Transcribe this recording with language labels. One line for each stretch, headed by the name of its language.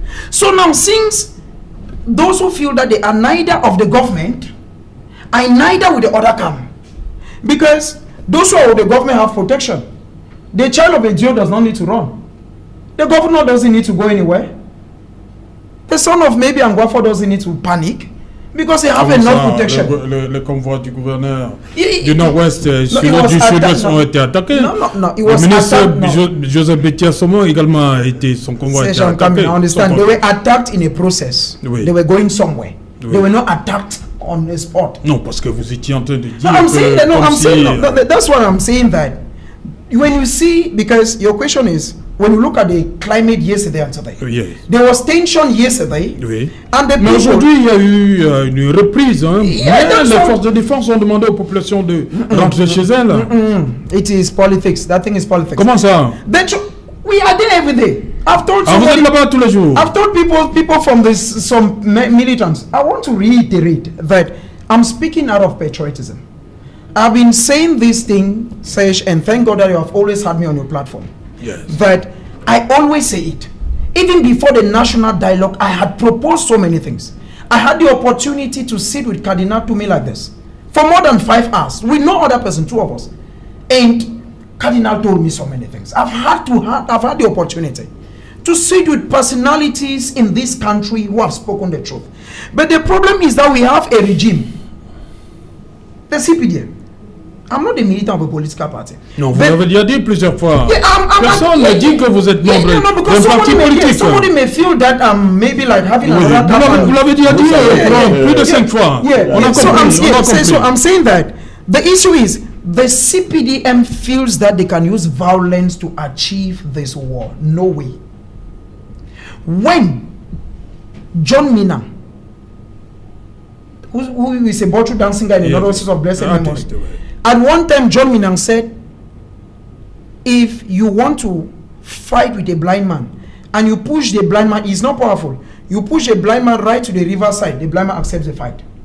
English: So now, since those who feel that they are neither of the government, I neither with the other camp. Because those who are with the government have protection. The child of a Jew does not need to run. The governor doesn't need to go anywhere. The son of maybe Angwafo doesn't need to panic because they have enough protection.
French: Le convoi du gouverneur du Nord-Ouest et celui du Sud-Ouest ont été attaqués.
English: No.
French: Le ministre Joseph Betiasomo également a été, son convoi a été attaqué.
English: I understand. They were attacked in a process.
French: Oui.
English: They were going somewhere. Oui. They were not attacked on the spot.
French: Non, parce que vous étiez en train de dire.
English: That's what I'm saying. That when you see, because your question is, when you look at the climate yesterday and today, there was tension yesterday, and the
French: mais aujourd'hui il y a eu une reprise. Hein. Mais les forces de défense ont demandé aux populations de rentrer chez elles.
English: It is politics. That thing is politics.
French: Comment ça?
English: We are there every day. I've told
French: vous êtes là-bas tous les jours.
English: I've told people from some militants. I want to reiterate that I'm speaking out of patriotism. I've been saying this thing, Serge, and thank God that you have always had me on your platform. Yes. But I always say it. Even before the national dialogue, I had proposed so many things. I had the opportunity to sit with Cardinal Toumé like this for more than 5 hours with no other person, 2 of us. And Cardinal told me so many things. I've had the opportunity to sit with personalities in this country who have spoken the truth. But the problem is that we have a regime, the CPDM. I'm not a militant of a political party.
French: Non, vous l'avez déjà dit plusieurs fois.
English: Yeah,
French: Personne ne dit que vous êtes membre d'un parti politique.
English: Somebody may feel that I'm maybe like having
French: Vous l'avez déjà dit plus de 5 fois.
English: Yeah.
French: On a compris.
English: So I'm saying that the issue is the CPDM feels that they can use violence to achieve this war. No way. When John Minna, who is a bottle dancing guy in the Northwest of Blessed Memory, at one time John Minna said, if you want to fight with a blind man and you push the blind man, he's not powerful, you push a blind man right to the riverside, the blind man accepts the fight.